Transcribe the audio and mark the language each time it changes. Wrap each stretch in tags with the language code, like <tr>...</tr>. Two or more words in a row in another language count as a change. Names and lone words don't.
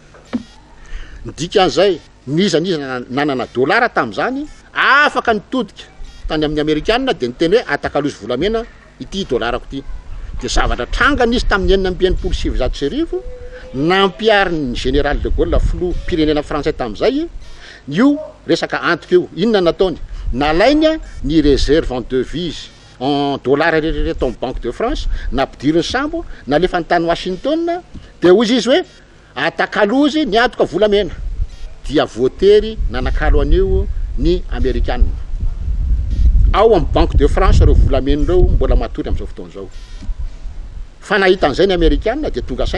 <mg>midika an'izay niza nanana dollara tam'izany afaka nitodika tany amin'ny Amerikanina de niteny hoe atakalozy volamena ity dollarako ty de zavatra tranga nisy tamin'ny 1970 nampiary ny général de Gaulle filoha pirenena français tam'izay io resaka antoka io inona nataony nalainy ny</mg> <fr>réserve en devise en dollars</fr> <mg>rehetrarehetra amin'ny banque de France nampidiriny sambo nalefa ny tany Washington de ozy izy hoe atakalozy ny antoka volamena dia voatery nanakalo an'io ny Amerikanina ao amin'ny banque de France reo volamena reo mbola matory am'izao fotoana zao fa nahita an'izay ny Amerikanina de tonga</mg>